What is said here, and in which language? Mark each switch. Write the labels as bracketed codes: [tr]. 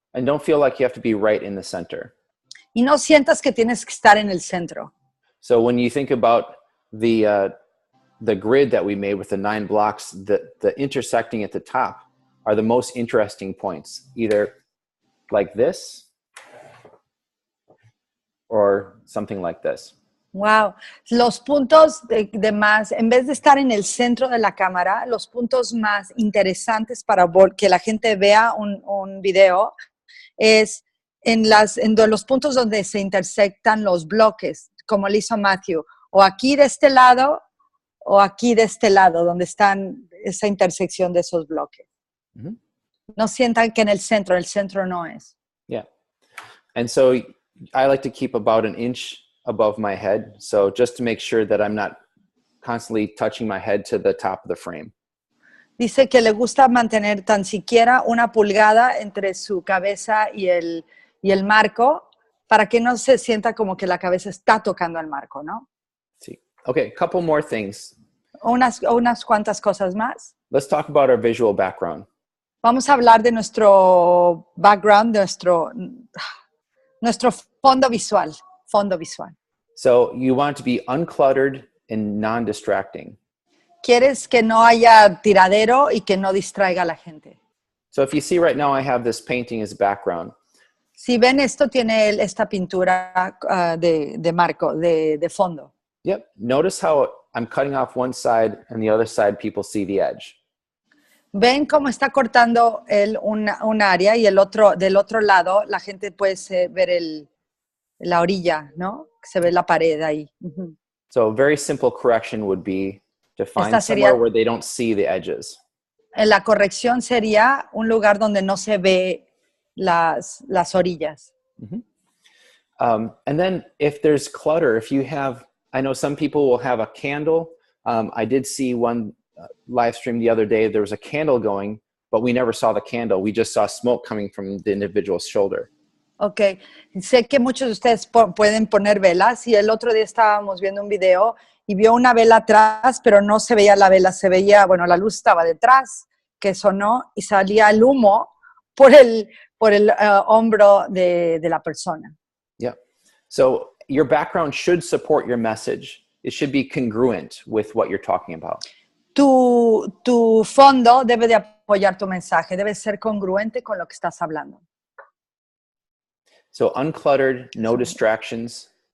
[en] And don't feel like you have to be right in the center. [es] Y no sientas que tienes que estar en el centro. [en] So when you think about the grid that we made with the 9 blocks, the intersecting at the top are the most interesting points, either like this or something like this. [es] Wow, los puntos de más, en vez de estar en el centro de la cámara, los puntos más interesantes para que la gente vea un video es en los puntos donde se intersectan los bloques, como lo hizo Matthew, o aquí de este lado o aquí de este lado, donde están esa intersección de esos bloques. Mm-hmm. No sientan que en el centro no es. [en] Yeah, and so I like to keep about an inch above my head, so just to make sure that I'm not constantly touching my head to the top of the frame. [es] Dice que le gusta mantener tan siquiera 1 pulgada entre su cabeza y el marco para que no se sienta como que la cabeza está tocando al marco, ¿no? Sí. [en] Okay, a couple more things. [es] Unas cuantas cosas más. [en] Let's talk about our visual background. [es] Vamos a hablar de nuestro background, nuestro fondo visual. [en] So you want to be uncluttered and non-distracting. [es] Quieres que no haya tiradero y que no distraiga a la gente. [en] So if you see right now, I have this painting as background. [es] Si ven esto, tiene esta pintura de marco, de fondo. [en] Yep. Notice how I'm cutting off one side and the other side people see the edge. [es] Ven cómo está cortando él un área y del otro lado la gente puede ver la orilla, ¿no? Se ve la pared ahí. Uh-huh. [en] So a very simple correction would be to find somewhere where they don't see the edges. [es] La corrección sería un lugar donde no se ve las orillas. [en] Mm-hmm. And then if there's clutter, if you have, I know some people will have a candle. I did see one live stream the other day. There was a candle going, but we never saw the candle. We just saw smoke coming from the individual's shoulder. [es] Ok, sé que muchos de ustedes pueden poner velas y el otro día estábamos viendo un video y vio una vela atrás, pero no se veía la vela, se veía, bueno, la luz estaba detrás, que sonó y salía el humo por el hombro de la persona. [en] Yeah, so your background should support your message. It should be congruent with what you're talking about. [es] Tu fondo debe de apoyar tu mensaje, debe ser congruente con lo que estás hablando. [en] So uncluttered, no distractions.